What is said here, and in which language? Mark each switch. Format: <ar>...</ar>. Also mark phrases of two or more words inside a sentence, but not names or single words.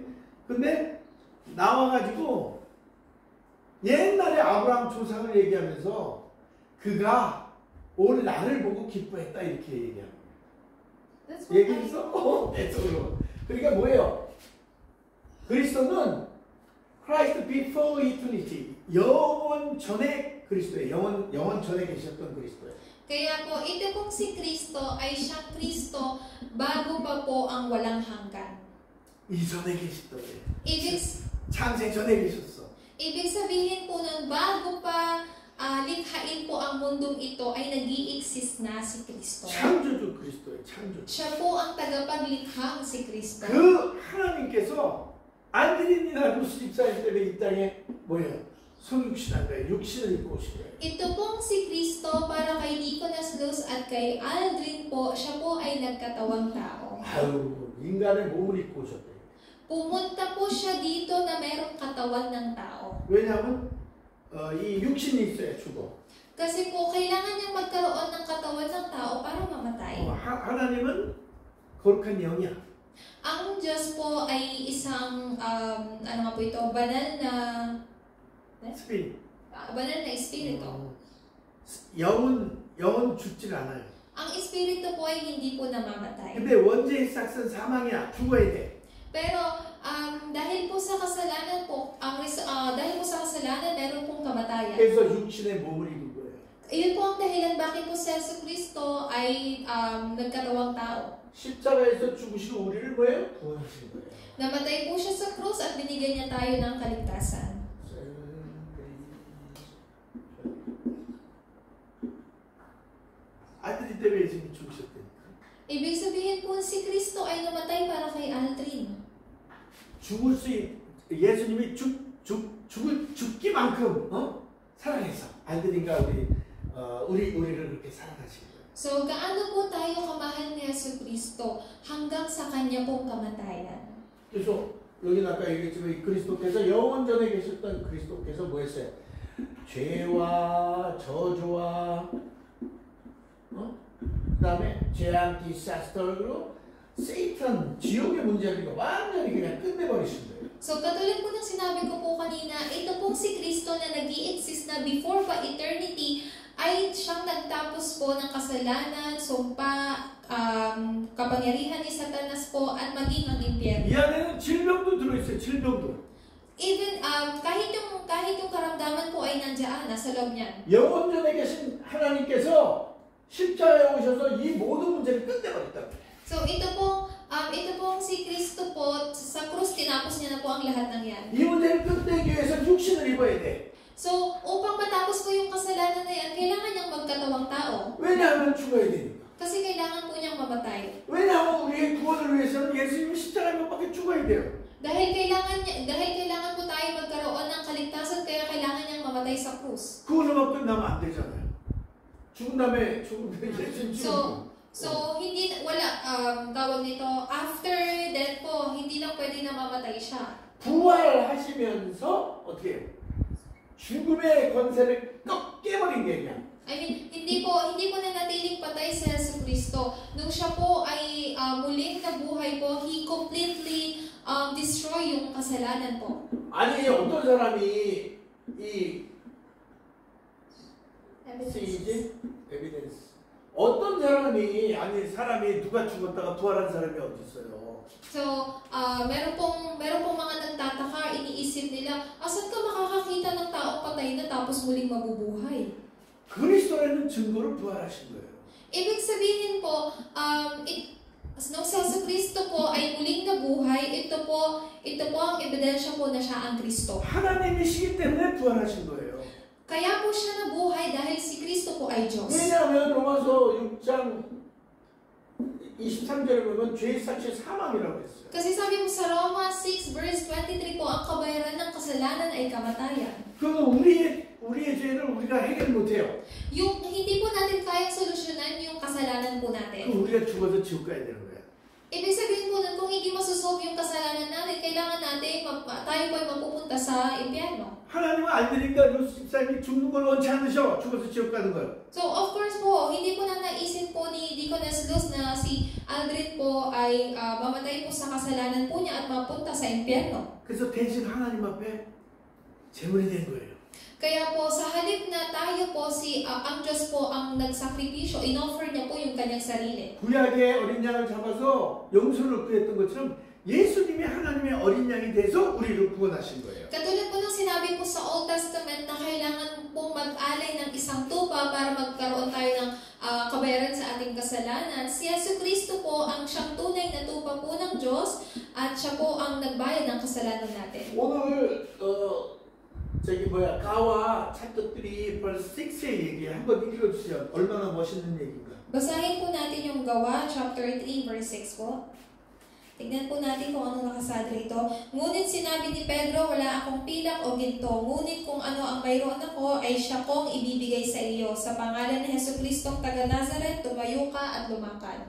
<ko>근데 나와가지고 옛날에 아브라함 조상을 얘기하면서 그가 올 나를 보고 기뻐했다 이렇게 얘기하는 거야. 얘기했어? 대성으로. 그러니까 뭐예요? 그리스도는</ko> <en>Christ before eternity.</en> <ko>영원 전에 그리스도예요. 영원 전에 계셨던 그리스도예요.</ko> <tl>Kaya po, ito pong si Kristo ay siyang Kristo bago pa po ang walang hanggan.</tl> <ko>이전에 계셨던</ko> <tl>Ibig</tl> <ko>창세 전에 계셨어.</ko> <tl>Ibig sabihin po nun, bago pa likhain po ang mundong ito ay nag-i-exist na si Kristo.</tl> <ko>창조주 그리스도예요. 창조주.</ko> <tl>Siya po ang tagapaglikhang si Kristo.</tl> <ko>그 하나님께서 알드린이나 루스 집사님 때문에 이 땅에 뭐예요? 성육신한 거예요. 육신을 입고 오신 거예요.</ko> <tl>Ito pong si Kristo para kay Nicolas Luz at kay Aldrin po, siya po ay nagkatawang tao.</tl> <ko>아유, 인간의 몸을 입고 오셨대요.</ko> <tl>Pumunta po siya dito na merong katawan ng tao.</tl> <ko>왜냐하면 이 육신이 있어야 죽어.</ko> <tl>Kasi po, kailangan niyang magkaroon ng katawan ng tao para mamatay.</tl> <ko>하나님은 거룩한 영이야.</ko> <tl>Ang Diyos po ay isang, ano nga po ito, banal na</tl> <ko>스피릿.</ko> <tl>banal na espiritu.</tl> <ko>영은 죽질 않아요.</ko> <tl>Ang espiritu po ay hindi po namamatay.</tl> <ko>근데 원죄의 싹은 사망이야. 죽어야 돼.</ko> <tl>Pero dahil po sa kasalanan po, dahil po sa kasalanan meron pong kamatayan.</tl> <ko>그래서 육신의 몸을 입은 거예요.</ko> <tl>Iyon po ang dahilan bakit po si Jesucristo ay nagkatawang tao.</tl> <ko>십자가에서 죽으시고 우리를 뭐예요? 구원하신 거예요.</ko> <tl>Namatay po siya sa krus at binigyan niya tayo ng kaligtasan.</tl> <ko>아들이 때문에 예수님이 죽으셨다니까.</ko> <tl>Ibig sabihin po si Kristo ay namatay para kay Aldrin.</tl> <ko>죽을 수 예수님이 죽기만큼 사랑해서 알드린과 우리를 그렇게 사랑하신 거예요.</ko> <tl>So, gaano po tayo kamahal ni Jesucristo hanggang sa kanya pong kamatayan?</tl> <ko>그래서 여기 아까 얘기했지만 그리스도께서 영원전에 계셨던 그리스도께서 뭐 했어요? 죄와 저주와 그 다음에 재앙, 디사스터로 세이탄, 지옥의 문제를 완전히 그냥 끝내버리신 거예요.</ko> <tl>So, katulad po ng sinabi ko po kanina, ito pong si Kristo na nag-i-exist na before pa eternity ay siyang nagtapos po ng kasalanan, sumpa, kapangyarihan ni Satanas po at maging ang impyerno.</tl> <ko>이 안에는 질병도 들어있어요. 질병도.</ko> <tl>Even kahit yung karamdaman po ay nandiyan, nasa loob niyan.</tl> <ko>영원전에 계신 하나님께서 십자가에 오셔서 이 모든 문제를 끝내버렸다.</ko> <tl>So ito pong si Kristo po sa krus tinapos niya na po ang lahat ng yan.</tl> <ko>이 문제를 끝내기 위해서 육신을 입어야 돼.</ko> <tl>So upang matapos po yung kasalanan na yan, kailangan niyang magkatawang tao.</tl> <ko>왜냐하면 죽어야 되니까.</ko> <tl>Kasi kailangan po niyang mamatay.</tl> <ko>왜냐하면 우리의 구원을 위해서는 예수님이 십자가에 못 박혀 죽어야 돼요.</ko> <tl>Dahil kailangan po tayo magkaroon ng kaligtasan, kaya kailangan niyang mamatay sa krus.</tl> <ko>그걸로만 끝나면 안 되잖아요. 죽은 다음에 예수님 죽고.</ko> <tl>So hindi tawag nito,</tl> <en>after death</en> <tl>po, hindi lang pwede na mamatay siya.</tl> <ko>부활하시면서 어떻게 해요? 죽음의 권세를 깨버린 게 그냥.</ko> <en>I mean,</en> <tl>hindi po nanatiling patay si Jesucristo. Nung siya po ay muling nabuhay po,</tl> <en>He completely destroy</en> <tl>yung kasalanan po.</tl> <ko>아니 어떤 사람이 이 에비던스 어떤 사람이 사람이 누가 죽었다가 부활한 사람이 어디 있어요?</ko> <tl>So, meron pong mga nagtataka, iniisip nila, saan ka makakakita ng taong patay na tapos muling mabubuhay?</tl> <ko>그리스도라는 증거로 부활하신 거예요.</ko> <tl>Ibig sabihin po, nung si Jesucristo po ay muling nabuhay, ito po ang ebidensya po na siya ang Kristo.</tl> <ko>하나님이시기 때문에 부활하신 거예요.</ko> <tl>Kaya po siya nabuhay dahil si Kristo po ay Diyos.</tl> <ko>왜냐하면 로마서 6장 23절에 보면 죄의 삭시 사망이라고 했어요.</ko> <tl>Kasi sabi mo sa Roma 6 verse 23 po, ang kabayaran ng kasalanan ay kamatayan.</tl> <ko>그러면 우리의 죄를 우리가 해결 못해요.</ko> <tl>Yung hindi po natin kayang solusyonan yung kasalanan po natin.</tl> <ko>그럼 우리가 죽어서 지옥 가야 되는 거예요.</ko> <tl>Ibig sabihin po nun, kung hindi masosolve yung kasalanan natin, kailangan natin tayo po ay mapupunta sa impyerno.</tl> <ko>하나님은 알드린과 루스 집사님이 죽는 걸 원치 않으셔. 죽어서 지옥 가는 걸.</ko> <tl>So,</tl> <en>of course</en> <tl>po, hindi po na naisip po ni Deaconess Luz na si Aldrin po ay mamatay po sa kasalanan po niya at mapunta sa impyerno.</tl> <ko>그래서 대신 하나님 앞에 제물이 된 거예요.</ko> <tl>Kaya po, sa halip na tayo po, ang Diyos po ang nagsakripisyo, inoffer niya po yung kanyang sarili.</tl> <ko>구약의 어린 양을 잡아서 용서를 구했던 것처럼 예수님이 하나님의 어린 양이 돼서 우리를 구원하신 거예요.</ko> <tl>Katulad po ng sinabi po sa Old Testament na kailangan po mag-alay ng isang tupa para magkaroon tayo ng kabayaran sa ating kasalanan, si Jesucristo po ang siyang tunay na tupa po ng Diyos at siya po ang nagbayad ng kasalanan natin.</tl> <ko>오늘 가와 챕터 3 verse 6의 얘기 한번 읽어주세요. 얼마나 멋있는 얘기인가.</ko> <tl>Basahin po natin yung Gawa chapter 3 verse 6 po. Tignan po natin kung ano nakasada rito. Ngunit sinabi ni Pedro, wala akong pilak o ginto. Ngunit kung ano ang mayroon ako, ay siya kong ibibigay sa iyo. Sa pangalan ni Jesucristong taga Nazaret, tumayo ka at lumakad.</tl>